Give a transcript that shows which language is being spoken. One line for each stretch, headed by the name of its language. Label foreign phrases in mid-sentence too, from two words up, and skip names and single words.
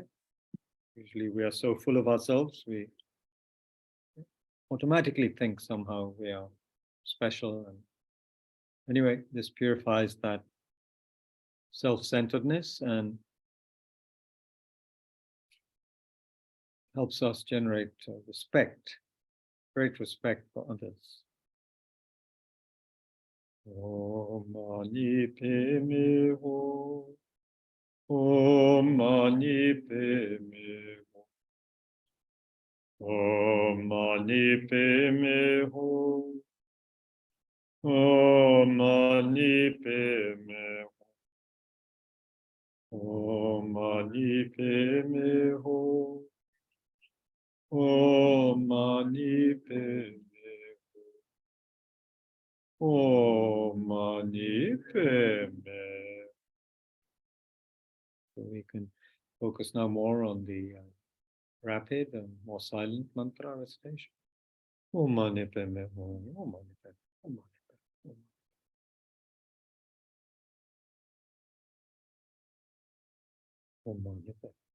English: Usually we are so full of ourselves, we automatically think somehow we are special. And anyway, this purifies that self-centeredness and helps us generate respect, great respect for others.
Sanskrit: Om mani pe me ho. Om mani pe me ho. Om mani pe me ho. Om mani pe me ho. Om mani pe me ho. Om mani pe me ho. Om mani pe me.
English: So we can focus now more on the rapid and more silent mantra recitation.
Sanskrit: Om mani pe me ho. Om mani pe. Om mani pe. Om mani pe.